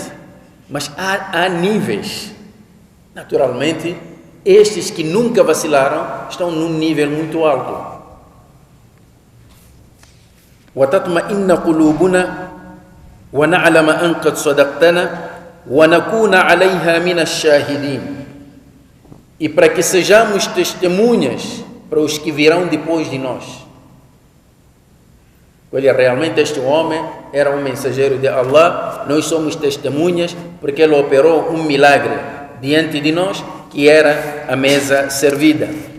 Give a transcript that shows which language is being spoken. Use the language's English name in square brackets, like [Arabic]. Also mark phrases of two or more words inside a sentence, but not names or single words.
[Portuguese] Mas há níveis. Naturalmente, estes que nunca vacilaram estão num nível muito alto. [Arabic] وَتَطْمَئِنَّ قُلُوبُنَا وَنَعْلَمَ أَنْ قَدْ صَدَقْتَنَا وَنَكُونَ عَلَيْهَا مِنَ الشَّاهِدِينَ. [Portuguese] E para que sejamos testemunhas para os que virão depois de nós. Olha, realmente este homem era um mensageiro de Allah, nós somos testemunhas porque ele operou um milagre diante de nós, que era a mesa servida.